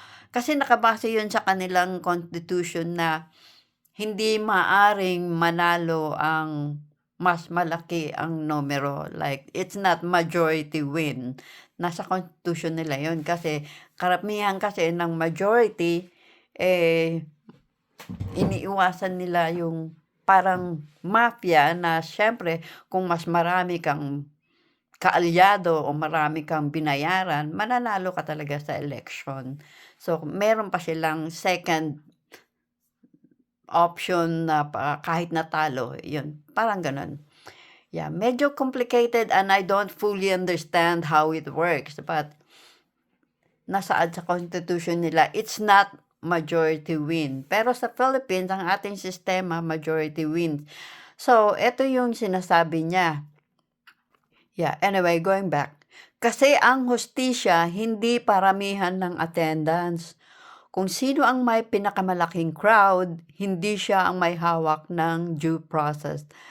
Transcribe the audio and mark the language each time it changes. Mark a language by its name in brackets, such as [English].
[Filipino] Kasi nakabase yun sa kanilang constitution na hindi maaring manalo ang mas malaki ang numero. [English] Like, it's not majority win. [Filipino] Nasa constitution nila yun. Kasi karamihan kasi ng majority, iniiwasan nila yung parang mafia na syempre kung mas marami kang kaalyado o marami kang binayaran, mananalo ka talaga sa election. So, meron pa silang second option na kahit natalo, yun, parang ganun. [English] Yeah, medyo complicated and I don't fully understand how it works, but [Filipino] nasaad sa constitution nila, [English] it's not majority win. [Filipino] Pero sa Philippines, ang ating sistema, [English] majority wins. [Filipino] So, ito yung sinasabi niya. [English] Yeah, anyway, going back. [Filipino] Kasi ang hustisya, hindi paramihan ng attendance. Kung sino ang may pinakamalaking crowd, hindi siya ang may hawak ng due process.